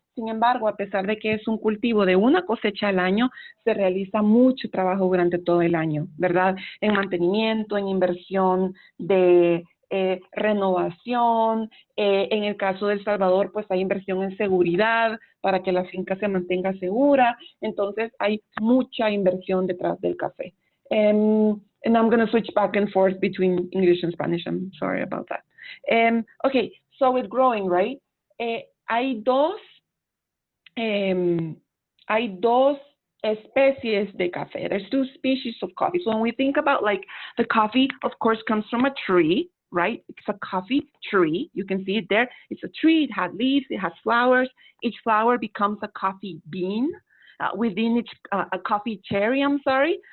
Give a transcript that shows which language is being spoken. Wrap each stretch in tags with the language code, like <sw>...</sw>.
<es>Sin embargo, a pesar de que es un cultivo de una cosecha al año, se realiza mucho trabajo durante todo el año, ¿verdad? En mantenimiento, en inversión de renovación. En el caso de El Salvador, pues hay inversión en seguridad para que la finca se mantenga segura. Entonces, hay mucha inversión detrás del café.</es> <en>And I'm going to switch back and forth between English and Spanish. I'm sorry about that. Okay, so with growing, right?</en> <es>Hay dos especies de café.</es> <en>There's two species of coffee. So when we think about like the coffee, of course, comes from a tree, right? It's a coffee tree. You can see it there. It's a tree. It has leaves. It has flowers. Each flower becomes a coffee bean. Within each, a coffee cherry, I'm sorry.</en>